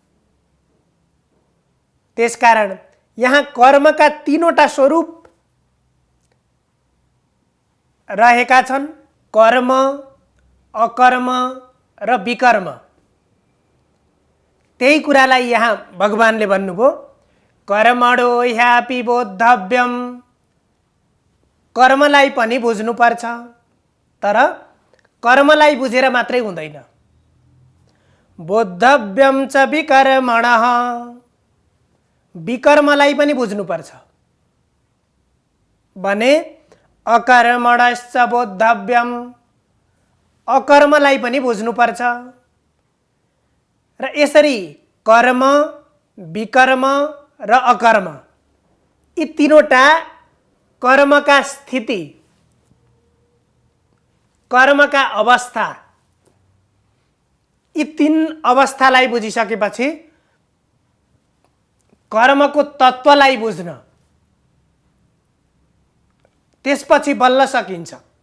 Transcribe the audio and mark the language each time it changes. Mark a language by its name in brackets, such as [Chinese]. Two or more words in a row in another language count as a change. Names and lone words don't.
[Nepali] त्यसकारण यहाँ कर्मका 3वटा स्वरूप रहेका छन्, कर्म, अकर्म र विकर्म। त्यही कुरालाई यहाँ भगवानले भन्नुभयो, [Sanskrit] कर्मणो ह्यापि बोद्धव्यम। [Nepali] कर्मलाई पनि बुझ्नुपर्छ, तर कर्मलाई बुझेर मात्रै हुँदैन। [Sanskrit] बोद्धव्यम च विकर्मणः, [Nepali] विकर्मलाई पनि बुझ्नुपर्छ भने [Sanskrit] अकर्मणश्च बोद्धव्यम, [Nepali] अकर्मलाई पनि बुझ्नुपर्छ। र यसरी कर्म, विकर्म र अकर्म यी 3वटा कर्मका स्थिति, कर्मका अवस्था यी तीन अवस्थालाई बुझिसकेपछि कर्मको तत्त्वलाई बुझ्न त्यसपछि बल्ल सकिन्छ।